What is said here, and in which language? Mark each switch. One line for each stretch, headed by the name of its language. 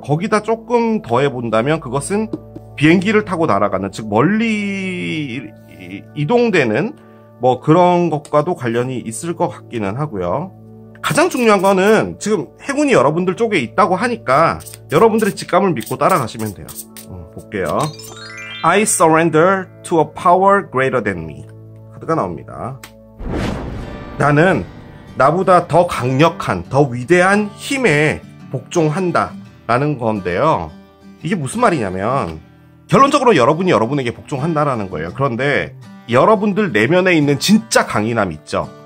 Korean: 거기다 조금 더해본다면 그것은 비행기를 타고 날아가는, 즉 멀리 이동되는 뭐 그런 것과도 관련이 있을 것 같기는 하고요. 가장 중요한 거는 지금 행운이 여러분들 쪽에 있다고 하니까 여러분들의 직감을 믿고 따라가시면 돼요. 볼게요.
English: I surrender to a power greater than me
Korean: 카드가 나옵니다. 나는 나보다 더 강력한, 더 위대한 힘에 복종한다 라는 건데요. 이게 무슨 말이냐면 결론적으로 여러분이 여러분에게 복종한다라는 거예요. 그런데 여러분들 내면에 있는 진짜 강인함 있죠.